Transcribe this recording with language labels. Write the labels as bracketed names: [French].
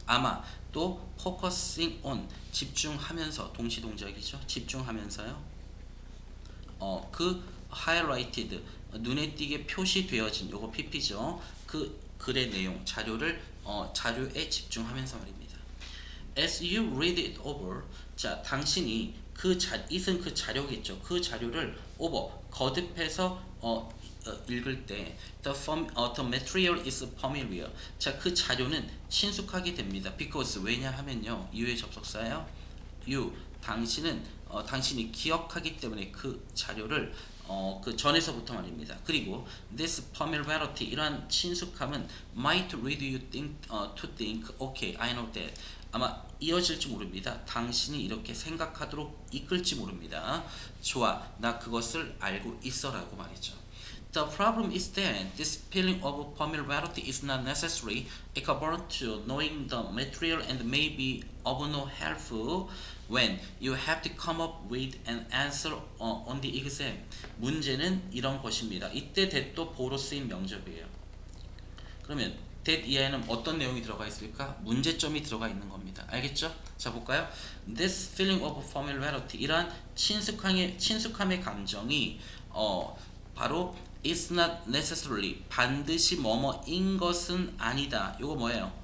[Korean] 아마 또 [English] focusing on [Korean] 집중하면서, 동시동작이죠. 집중하면서요. 그 highlighted 눈에 띄게 표시되어진 요거 PP죠. 그 글의 내용, 자료에 집중하면서 말입니다. [English] As you read it over, 자, [Korean] 당신이 it은 그 자료겠죠. 그 자료를 over 거듭해서 읽을 때 [English] the material is familiar. [Korean] 자, 그 자료는 친숙하게 됩니다. because 왜냐하면요, 이유의 접속사예요. you 당신은 당신이 기억하기 때문에 그 자료를 그 전에서부터 말입니다. 그리고 [English] this familiarity [Korean] 이러한 친숙함은 [English] might lead you to think, okay, I know that. [Korean] 아마 이어질지 모릅니다. 당신이 이렇게 생각하도록 이끌지 모릅니다. 좋아, 나 그것을 알고 있어라고 말이죠. [English] The problem is that this feeling of familiarity is not necessarily equivalent to knowing the material and may be of no help when you have to come up with an answer on the exam. [Korean] 문제는 이런 것입니다. 이때 that도 보로 쓰인 명접이에요. 그러면 that 이하에는 어떤 내용이 들어가 있을까? 문제점이 들어가 있는 겁니다. 알겠죠? 자 볼까요? [English] This feeling of familiarity 이러한 친숙함의 감정이 바로 is not necessarily [Korean] 반드시 뭐뭐인 것은 아니다. 이거 뭐예요?